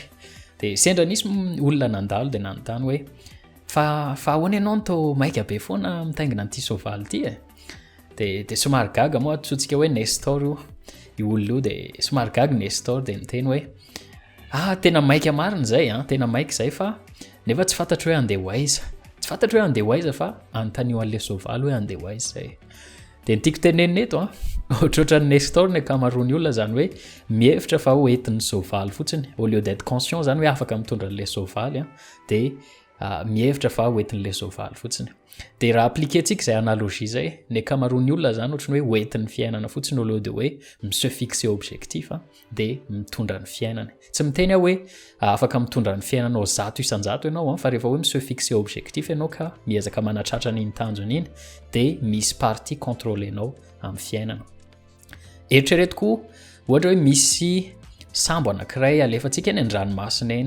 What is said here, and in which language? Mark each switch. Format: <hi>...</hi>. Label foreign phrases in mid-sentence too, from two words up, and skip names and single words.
<mg>Dia sendra nisy olona nandalo dia nanontany hoe fa ahoana ianao no tô maika be foana mitaingina an'ity soavaly ity dia somary gaga moa antsointsika hoe Nestor io olona io dia somary gaga Nestor dia niteny hoe tena maika marina zay tena maika zay fa nefa tsy fantatro hoe andeha ho aiza. Tsy fantatro hoe andeha ho aiza fa anontanio an'ilay soavaly hoe andeha ho aiza zay. Dia ny tiako tenenina eto ohatrohatran'ny Nestor ny ankamaroan'ny olona zany hoe mihevitra fa ho entin'ny soavaly fotsiny</mg> <fr>au lieu d'être conscient</fr> <mg>zany hoe afaka mitondra an'ilay soavaly dia mihevitra fa ho entin'ilay soavaly fotsiny. Dia raha appliquer-tsika zay analogie zay ny ankamaroan'ny olona zany ohatrany hoe ho entin'ny fiainana fotsiny</mg> <fr>au lieu de</fr> <mg>hoe</mg> <fr>mise fixer objectif</fr> <mg>dia mitondra ny fiainana. Tsy miteny hoe afaka mitondra ny fiainanao 100 isan-jato ianao fa rehefa hoe</mg> <fr>mise fixer objectif</fr> <mg>ianao ka miezaka manatratra n'iny tanjona iny dia misy partie contrôlenao amin'ny fiainana. Eritreretiko ohatra hoe misy sambo anankiray alefantsika any an-dranomasina eny.</mg>